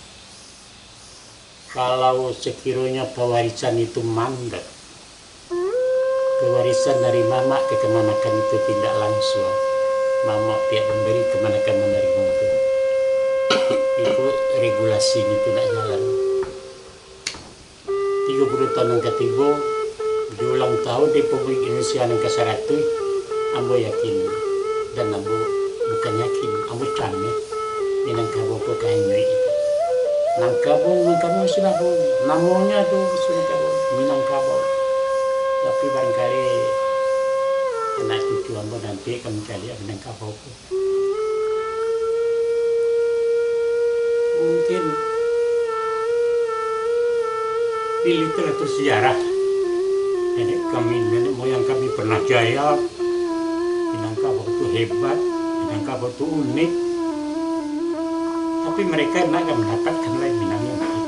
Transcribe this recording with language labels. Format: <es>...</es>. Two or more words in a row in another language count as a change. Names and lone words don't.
<id>Kalau sekiranya pewarisan itu mandek, pewarisan dari mama ke kemanakan itu tidak langsung, mama tidak memberi kemanakan menerima itu regulasinya tidak jalan. 30 tahun yang ketiga di ulang tahun Republik Indonesia yang ke-100,</id> <min>Ambo yakin, dan Ambo bukan yakin, Ambo cameh Minangkabau ke kainnya itu.</min> <id>Minangkabau sudah namanya tuh sudah Minangkabau. Tapi barangkali anak cucu Ambo nanti akan mencari Minangkabau. Mungkin di literatur sejarah nenek moyang kami pernah jaya, Minangkabau itu hebat, Minangkabau itu unik, tapi mereka tidak akan mendapatkan lain Minangnya begitu</id>